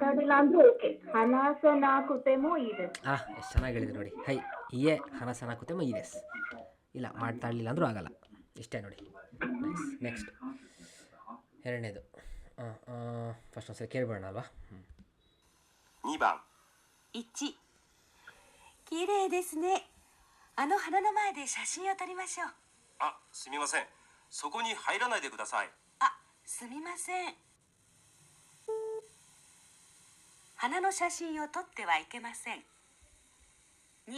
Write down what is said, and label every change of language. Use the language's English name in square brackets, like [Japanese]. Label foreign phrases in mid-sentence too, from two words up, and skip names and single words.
[Kannada] ಮಾತಾಡಿಲ್ಲ ಅಂದ್ರೆ ಓಕೆ. [Japanese] 話さなくても [Kannada] ಇದೆ. ಎಷ್ಟು ಚೆನ್ನಾಗಿ ಹೇಳಿದ್ರಿ ನೋಡಿ. [Japanese] はいいいえ話さなくてもいいです. [Kannada] ಇಲ್ಲ ಮಾತಾಡಲಿಲ್ಲ ಅಂದರೂ ಆಗಲ್ಲ. ಇಷ್ಟೇ ನೋಡಿ. ನೆಕ್ಸ್ಟ್ ಎರಡನೇದು ಫಸ್ಟ್ ಒಂದ್ಸರಿ ಕೇಳಿಬಿಡೋಣ ಅಲ್ವಾ. [Japanese] 2 番 1、綺麗ですね。あの花の前で写真を撮りましょう。あ、すみません、そこに入らないでください。あ、すみません。花の写真を撮ってはいけません。2、